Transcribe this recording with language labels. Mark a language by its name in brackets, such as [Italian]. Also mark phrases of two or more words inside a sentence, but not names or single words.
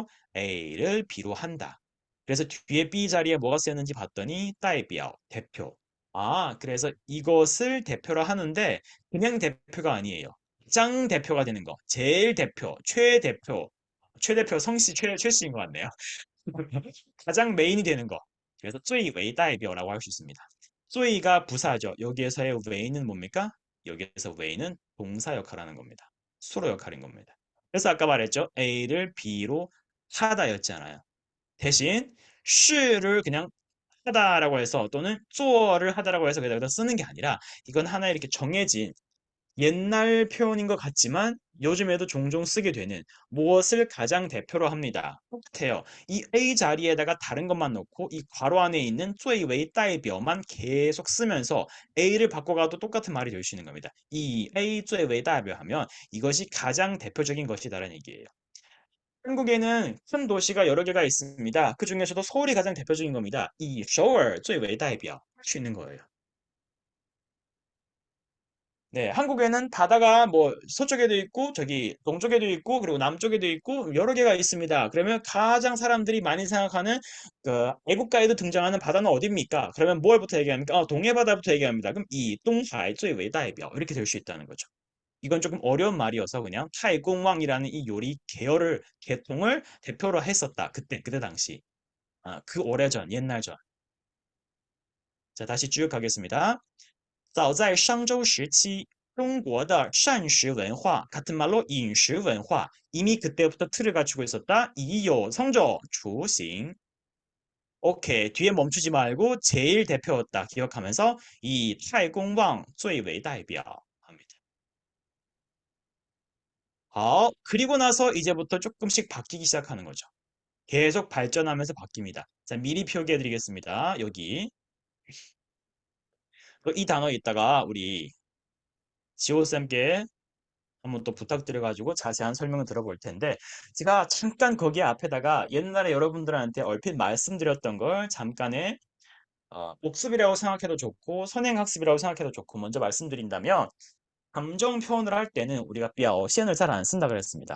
[Korean] A를 B로 한다. 그래서 뒤에 B 자리에 뭐가 쓰였는지 봤더니 代表, 대표. 아, 그래서 이것을 대표로 하는데 그냥 대표가 아니에요. 짱 대표가 되는 거. 제일 대표, 최대표. 최대표 성씨 최씨인 것 같네요. 가장 메인이 되는 거. 그래서 [Chinese] 最为代表 [Korean] 라고 할 수 있습니다. 最가 부사죠. 여기에서의 웨이는 뭡니까? 여기에서 웨이는 동사 역할을 하는 겁니다. 수로 역할인 겁니다. 그래서 아까 말했죠. A를 B로 하다였잖아요. 대신 쉬를 그냥 하다라고 해서 또는 做를 하다라고 해서 여기다 쓰는 게 아니라 이건 하나의 이렇게 정해진 옛날 표현인 것 같지만 요즘에도 종종 쓰게 되는 무엇을 가장 대표로 합니다. 똑같아요. 이 A 자리에다가 다른 것만 넣고 이 괄호 안에 있는 [Chinese] 最为代表 [Korean] 만 계속 쓰면서 A를 바꿔가도 똑같은 말이 될 수 있는 겁니다. 이 A [Chinese] 最为代表 [Korean] 하면 이것이 가장 대표적인 것이다라는 얘기예요. 한국에는 큰 도시가 여러 개가 있습니다. 그 중에서도 서울이 가장 대표적인 겁니다. 이 서울 [Chinese] 最为 代表 [Korean] 할 수 있는 거예요. 네, 한국에는 바다가 뭐 서쪽에도 있고 저기 동쪽에도 있고 그리고 남쪽에도 있고 여러 개가 있습니다. 그러면 가장 사람들이 많이 생각하는 그 애국가에도 등장하는 바다는 어디입니까? 그러면 뭘부터 얘기합니까? 동해 바다부터 얘기합니다. 그럼 이 동하이 [Chinese] 最为代表 [Korean] 이렇게 될 수 있다는 거죠. 이건 조금 어려운 말이어서 그냥 타이공왕이라는 이 요리 계열을 계통을 대표로 했었다. 그때 당시. 아, 그 오래전 옛날 전. 자, 다시 쭉 가겠습니다. [Chinese] 早在商周时期，中国的膳食文化 [Korean] 같은 말로 [Chinese] 饮食文化 [Korean] 이미 그때부터 틀을 갖추고 있었다. 이요 성조 주싱. 오케이 뒤에 멈추지 말고 제일 대표였다 기억하면서 이 [Chinese] 太公望 最为代表 [Korean] 합니다. 好, 그리고 나서 이제부터 조금씩 바뀌기 시작하는 거죠. 계속 발전하면서 바뀝니다. 자, 미리 표기해 드리겠습니다. 여기 이 단어 있다가 우리 지호쌤께 한번 또 부탁드려가지고 자세한 설명을 들어볼 텐데 제가 잠깐 거기 앞에다가 옛날에 여러분들한테 얼핏 말씀드렸던 걸 잠깐의 복습이라고 생각해도 좋고 선행학습이라고 생각해도 좋고 먼저 말씀드린다면 감정 표현을 할 때는 우리가 뼈시엔을 잘 안 쓴다 그랬습니다.